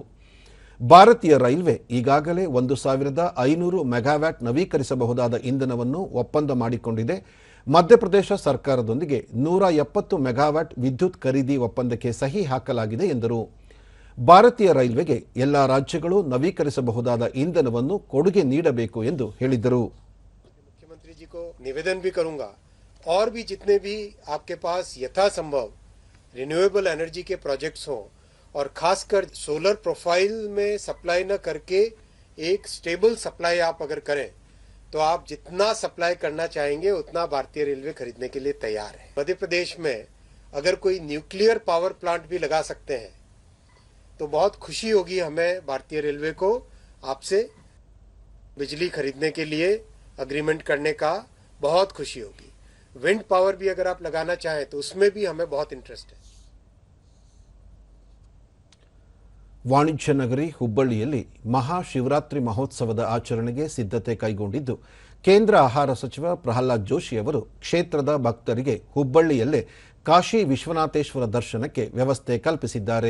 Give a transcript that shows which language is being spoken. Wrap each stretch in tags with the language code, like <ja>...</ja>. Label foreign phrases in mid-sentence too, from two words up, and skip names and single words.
<kn>ಭಾರತೀಯ ರೈಲ್ವೆ ಈಗಾಗಲೇ 1500 ಮೆಗಾವ್ಯಾಟ್ ನವೀಕರಿಸಬಹುದಾದ ಇಂಧನವನ್ನು ಒಪ್ಪಂದ ಮಾಡಿಕೊಂಡಿದೆ. ಮಧ್ಯಪ್ರದೇಶ ಸರ್ಕಾರದೊಂದಿಗೆ 170 ಮೆಗಾವ್ಯಾಟ್ ವಿದ್ಯುತ್ ಖರೀದಿ ಒಪ್ಪಂದಕ್ಕೆ ಸಹಿ ಹಾಕಲಾಗಿದೆ ಎಂದರು. ಭಾರತೀಯ ರೈಲ್ವೆಗೆ ಎಲ್ಲಾ ರಾಜ್ಯಗಳು ನವೀಕರಿಸಬಹುದಾದ ಇಂಧನವನ್ನು ಕೊಡುಗೆ ನೀಡಬೇಕು ಎಂದು ಹೇಳಿದರು.</kn> <hi>मुख्यमंत्री जी को निवेदन भी करूंगा और भी जितने भी आपके पास यथासंभव</hi> <en>renewable energy</en> <hi>के प्रोजेक्ट्स हों और खासकर</hi> <en>solar profile</en> <hi>में सप्लाई न करके एक</hi> <en>stable supply</en> <hi>आप अगर करें तो आप जितना सप्लाई करना चाहेंगे उतना भारतीय रेलवे खरीदने के लिए तैयार है. मध्य प्रदेश में अगर कोई</hi> <en>nuclear power plant</en> <hi>भी लगा सकते हैं तो बहुत खुशी होगी हमें भारतीय रेलवे को आपसे बिजली खरीदने के लिए अग्रीमेंट करने का बहुत खुशी होगी.</hi> <en>wind power</en> <hi>भी अगर आप लगाना चाहें तो उसमें भी हमें बहुत इंटरेस्ट है.</hi> <kn>ವಾಣಿಜ್ಯ ನಗರಿ ಹುಬ್ಬಳ್ಳಿಯಲ್ಲಿ ಮಹಾಶಿವರಾತ್ರಿ ಮಹೋತ್ಸವದ ಆಚರಣೆಗೆ ಸಿದ್ಧತೆ ಕೈಗೊಂಡಿದ್ದು, ಕೇಂದ್ರ ಆಹಾರ ಸಚಿವ ಪ್ರಹ್ಲಾದ್ ಜೋಶಿ ಅವರು ಕ್ಷೇತ್ರದ ಭಕ್ತರಿಗೆ ಹುಬ್ಬಳ್ಳಿಯಲ್ಲೇ ಕಾಶಿ ವಿಶ್ವನಾಥೇಶ್ವರ ದರ್ಶನಕ್ಕೆ ವ್ಯವಸ್ಥೆ ಕಲ್ಪಿಸಿದ್ದಾರೆ.</kn>